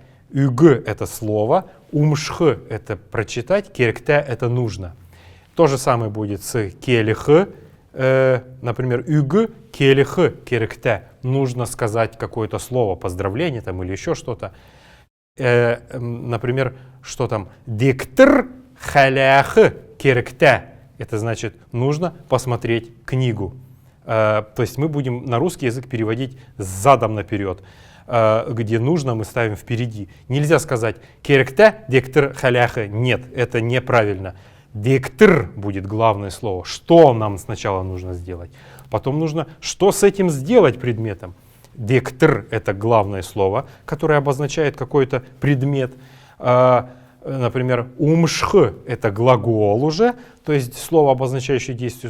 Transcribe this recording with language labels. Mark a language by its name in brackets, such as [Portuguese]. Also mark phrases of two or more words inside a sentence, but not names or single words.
[Russian] «Үг» — это слово, «умшх» — это прочитать, «керекте» — это нужно. То же самое будет с «келих», например, [Kalmyk] «үг келих керекте». [Russian] Нужно сказать какое-то слово, поздравление там или еще что-то. Например, что там [Kalmyk] «диктр халях керекте». [Russian] Это значит, нужно посмотреть книгу. То есть мы будем на русский язык переводить задом наперед. Где нужно, мы ставим впереди. Нельзя сказать [Kalmyk] «керекте диктр халяха». [Russian] Нет, это неправильно. «Диктр» будет главное слово. Что нам сначала нужно сделать? Потом нужно, что с этим сделать предметом. «Диктр» — это главное слово, которое обозначает какой-то предмет. Например, «умшх» — это глагол уже, то есть слово, обозначающее действие.